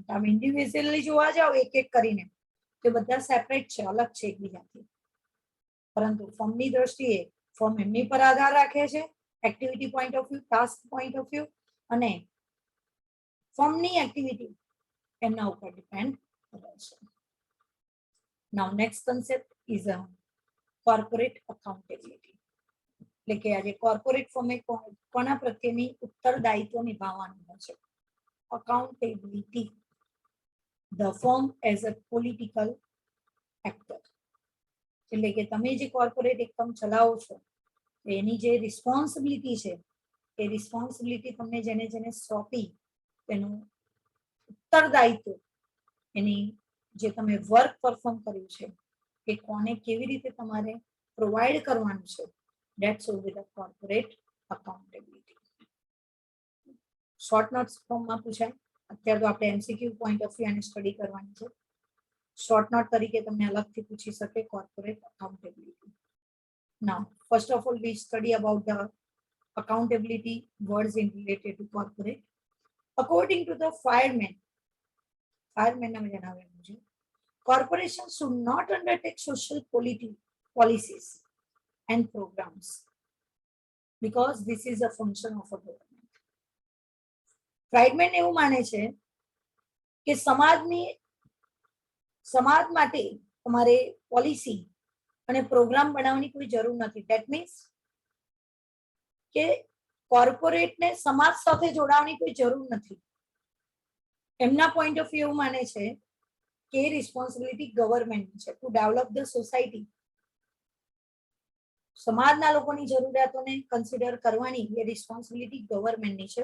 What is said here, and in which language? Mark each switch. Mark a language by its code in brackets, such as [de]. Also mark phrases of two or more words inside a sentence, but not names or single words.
[gu] આમ ઇન્ડિવિજ્યુઅલી જોવા જાવ એક એક કરીને તો બધા સેપરેટ છે, અલગ છે એકબીજાથી, પરંતુ ફર્મની દ્રષ્ટિએ ફર્મ એમની પર આધાર રાખે છે, [en] activity point of view, task point of view, [gu] અને ફર્મની એક્ટિવિટી એમના ઉપર ડિપેન્ડ કરે છે. [en] now next concept is a corporate accountability. [gu] એટલે કે આજે કોર્પોરેટ ફર્મે કોના પ્રત્યેની ઉત્તરદાયિત્વ નિભાવવાનું હોય છે. [en] Accountability. The firm as a political actor. [gu] એટલે કે તમે જે કોર્પોરેટ એકમ ચલાવો છો એની જે રિસ્પોન્સિબિલિટી છે એ રિસ્પોન્સિબિલિટી તમને જેને જેને સોંપી તેનું ઉત્તરદાયિત્વ, એની જે તમે વર્ક પરફોર્મ કર્યું છે કે કોને કેવી રીતે તમારે પ્રોવાઈડ કરવાનું છે. [en] That should be the corporate accountability. short notes [gu] ફોર્મમાં પૂછાય. અત્યારે તો આપણે [en] MCQ point of view [gu] અને સ્ટડી કરવાની છે. [en] short note [gu] તરીકે તમને અલગથી પૂછી શકે [en] corporate accountability. Now, first of all, we study about the accountability words in related to corporate. According to the fireman [gu] નામે જણાવેલું છે, [en] corporations should not undertake social policies and programs because this is a function of a government. [gu] Friedman એવું માને છે કે સમાજ માટે તમારે પોલિસી અને પ્રોગ્રામ બનાવવાની કોઈ જરૂર નથી. [en] That means [gu] કે કોર્પોરેટને સમાજ સાથે જોડાવાની કોઈ જરૂર નથી. એમના [en] point of view [gu] માને છે કે રિસ્પોન્સિબિલિટી ગવર્મેન્ટની છે [en] to develop the society. [gu] સમાજના લોકોની જરૂરિયાતોને કન્સિડર કરવાની એ રિસ્પોન્સિબિલિટી ગવર્મેન્ટની છે.